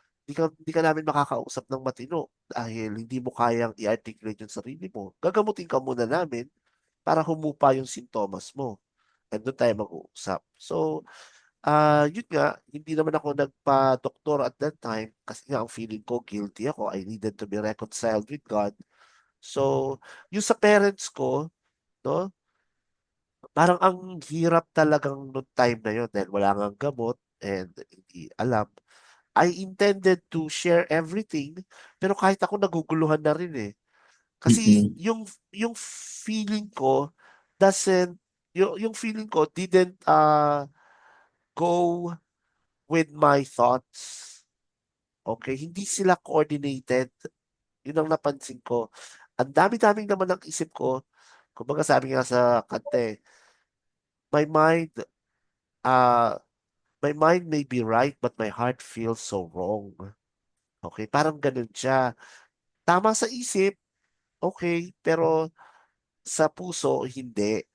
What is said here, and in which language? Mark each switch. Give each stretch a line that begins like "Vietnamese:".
Filipino: Hindi ka namin makakausap ng matino dahil hindi mo kayang i-articulate yung sarili mo. Gagamutin ka muna namin para humupa yung sintomas mo. And doon tayo mag-uusap. So, yun nga, hindi naman ako nagpa-doktor
English: at that time
Filipino: kasi nga ang feeling ko, guilty ako.
English: I needed to be reconciled with God.
Filipino: So, yung sa parents ko, no, parang ang hirap talagang noong time na yun dahil wala ngang gamot and hindi alam.
English: I intended to share everything,
Filipino: pero kahit ako naguguluhan na rin eh. Kasi Mm-mm. yung feeling ko
English: doesn't yung feeling ko didn't go with my thoughts.
Filipino: Okay, hindi sila coordinated. Yun ang napansin ko. Ang dami-daming naman ng isip ko. Kumbaga sabi nga sa kante,
English: my mind uh my mind may be right but my heart feels so wrong.
Filipino: Okay, parang ganun siya. Tama sa isip, okay, pero sa puso, hindi.